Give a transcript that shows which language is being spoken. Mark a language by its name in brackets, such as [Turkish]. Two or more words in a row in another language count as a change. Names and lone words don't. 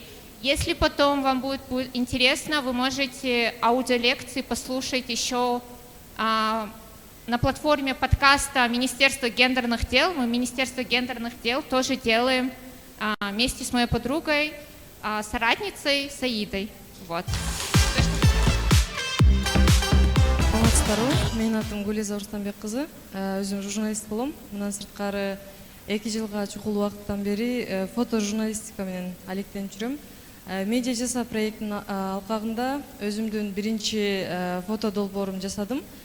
[Russian] Если потом вам будет интересно, вы можете аудиолекции послушать еще на платформе подкаста Министерства гендерных дел. Мы Министерство гендерных дел тоже делаем вместе с моей подругой, соратницей Саидой. Вот. [Kyrgyz] Менин атым Гүлиза Урустамбек кызы, өзүм журналист болом. Мындан сырткары 2 жылга чукул убакыттан бери фотожурналистика менен алектенип жүрөм. Медиа жаса проекттин алкагында өзүмдүн биринчи фото долбоорум жасадым.